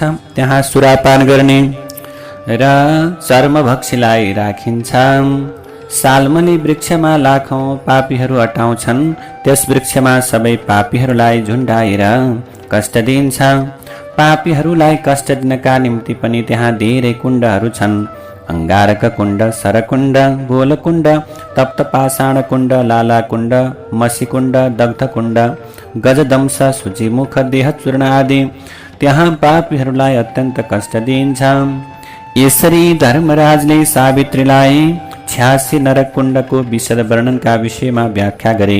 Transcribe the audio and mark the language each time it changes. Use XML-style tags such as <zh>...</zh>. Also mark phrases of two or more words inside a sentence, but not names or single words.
<ne>त्यहाँ सुरापान गर्ने र चर्मभक्षीलाई राखिन्छ। सालमली वृक्षमा लाखौं पापीहरू अटाउँछन्। त्यस वृक्षमा सबै पापीहरूलाई झुन्डाएर कष्ट दिन्छ। पापीहरूलाई कष्ट दिनका निम्ति पनि त्यहाँ धेरै कुण्डहरू छन्। अंगारक कुण्ड, सरकुण्ड, गोलकुण्ड, तप्त पाषाण कुण्ड, लाला कुण्ड, मसी कुण्ड, दग्ध कुण्ड, गजदंश, शुचिमुख, देह चूर्ण आदि त्यहाँ पापीहरूलाई अत्यन्त कष्ट दिन्छ। यसरी धर्मराजले सावित्रीलाई 86 नरक कुण्डको विशद वर्णनका विषयमा व्याख्या गरे।</ne>